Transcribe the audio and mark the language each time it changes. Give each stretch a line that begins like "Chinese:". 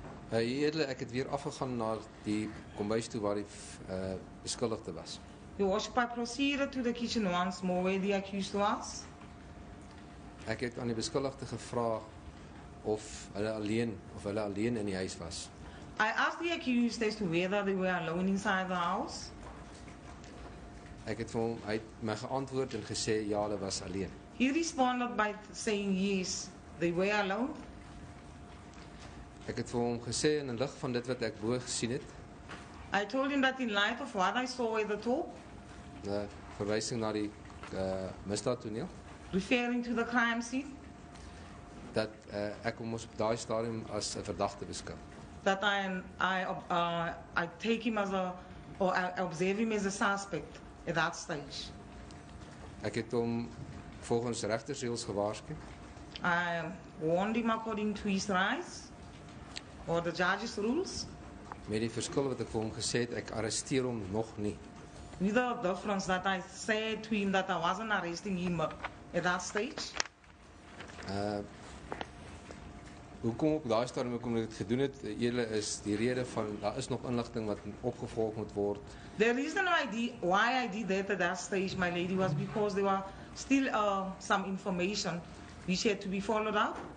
Afrikaans: Ek het weer afgegaan na die kombuis toe waar die beskuldigde was.
English: You was proceeded to the kitchen once more where the accused was.
Afrikaans: Ek het aan die beskuldigde gevra of hulle alleen in die huis was.
English: I asked the accused as to whether they were alone inside the house.
Afrikaans: Ek het vir hom, hy het my geantwoord en gesê ja, hulle was alleen.
English: He responded by saying yes, they were alone.
Afrikaans: Ek het vir hom gesê in lig van dit wat ek bo gesien het,
English: I told him that in light of what I saw at the top,
Afrikaans: verwysing na die misdaadtoneel,
English: referring to the crime scene,
Afrikaans: dat ek hom op daai stadium as 'n verdagte beskou.
English: that I take him as or I observe him as a suspect at that stage.
Afrikaans: Ek het hom volgens regtersreëls gewaarsku.
English: I warned him according to his rights or the judge's rules,
Afrikaans: Met die verskil wat ek vir hom gesê het, ek arresteer hom nog nie.
English: with the difference that I said to him that I wasn't arresting him at that stage.
Afrikaans: Hoekom op daai stadium ek dit gedoen het, is die rede van daar is nog inligting wat opgevolg moet word.
English: The reason why I did that at that stage, my lady, was because there were still some information which had to be followed up.